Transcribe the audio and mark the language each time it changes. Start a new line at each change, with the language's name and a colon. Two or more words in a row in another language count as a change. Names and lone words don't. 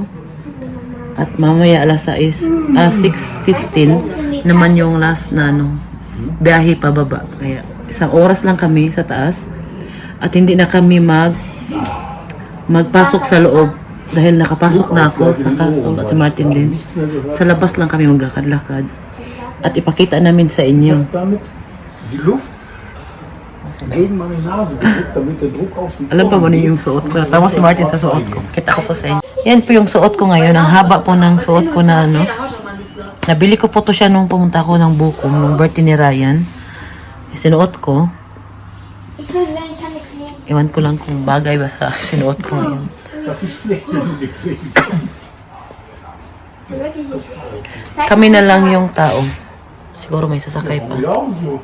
Filipino: At mamaya alas 6:15 naman yung last na biyahe pababa. Kaya isang oras lang kami sa taas. At hindi na kami magpasok sa loob. Dahil nakapasok na ako sa Castle at si Martin din. Sa labas lang kami maglakad-lakad. At ipakita namin sa inyo.
German: damit die Luft gegen meine Nase drückt, damit der Druck auf die
Filipino: Alam pa ba niyo yung suot ko? Tama si Martin sa suot ko. Kita ko po sa inyo. Yan po yung suot ko ngayon. Ang haba po ng suot ko na Nabili ko po to siya nung pumunta ko ng Bukom, nung birthday ni Ryan. Sinuot ko. Iwan ko lang kung bagay ba sa sinuot ko ngayon.
German: Das ist schlecht, wenn du nichts sehen kannst.
Filipino: Kami na lang yung tao. Siguro may sasakay pa.
German: Ja, so.